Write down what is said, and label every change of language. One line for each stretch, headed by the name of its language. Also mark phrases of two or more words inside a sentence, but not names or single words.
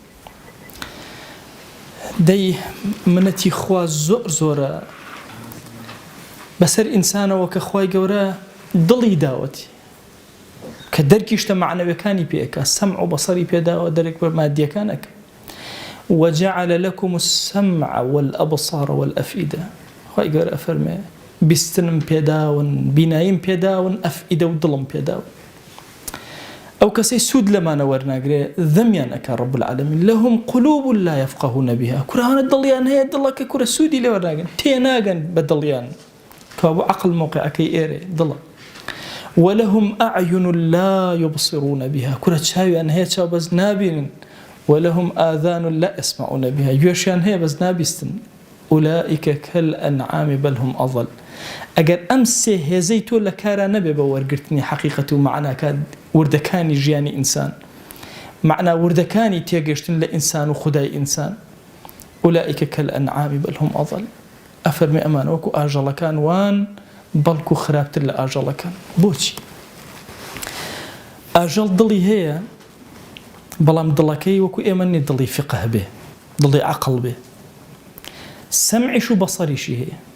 Central Kurdish: دەی منەتی خوا زۆر زۆرە بەسەر ئینسانەوە کە خوای گەورە دڵی داوەتی کە دەرکی شتە معنەویەکانی پێەکە، سەمع و بەسەری پێداوە، دەرێک بە مادیەکانەکە.
Arabic: وجعل لكم السمع والأبصار والأفئدة.
Central Kurdish: خوای گەورە ئەفەرمێ بیستنم پێداون، بیناییم پێداون، ئەفئیدە و دڵم پێداون. ئەو کەسەی سوود لەمانە وەرناگرێ ذەمیان ئەکا
Arabic: ڕەب العالەمین. لەهم قلوب لا يفقهون بها.
Central Kurdish: کورانە دڵیان هەیە، دڵەکە کورە سوودی لێ وەرناگرن، تێناگەن بە دڵیان، کەوا بۆ عەقڵ مۆقعەکەی ئێرێ دڵە.
Arabic: ولهم أعين لا يبصرون بها.
Central Kurdish: کورە چاویان هەیە چاو بەس نابینن.
Arabic: ولهم آذان لا يسمعون بها.
Central Kurdish: گوێشیان هەیە بەس نابیستن.
Arabic: أولئك كالأنعام بل هم أضل.
Central Kurdish: ئەگەر ئەم سێ هێزەی تۆ لە کارا نەبێ بە وەرگرتنی حەقیقەت و معناکان وردەکانی ژیانی ئینسان، معنا وردەکانی تێگەشتن لە ئینسان و خودای ئینسان،
Arabic: أولئك كالأنعام بل هم أضل.
Central Kurdish: ئەفەرمێ ئەمان وەکو ئاژەڵەکان وان بەڵکو خراپتر لە ئاژەڵەکان. بۆچی؟ ئاژەڵ دڵی هەیە بەڵام دڵەکەی وەکو ئێمە نیە دڵی فقه بێ، دڵی عەقڵ بێ. سەمعیش و بەسەریشی هەیە.